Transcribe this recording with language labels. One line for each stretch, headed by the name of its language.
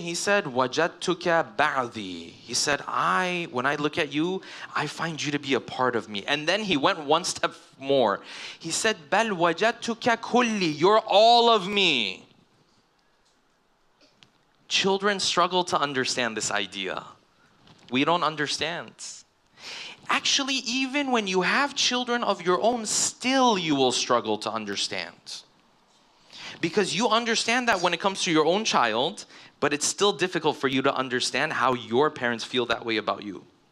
English: He said,
Arabic: وَجَدْتُكَ بَعْضِي.
English: He said, when I look at you, I find you to be a part of me. And then he went one step more.
Arabic: He said, بَلْ وَجَدْتُكَ كُلِّي.
English: You're all of me. Children struggle to understand this idea. We don't understand. Actually, even when you have children of your own, still you will struggle to understand. Because you understand that when it comes to your own child, but it's still difficult for you to understand how your parents feel that way about you.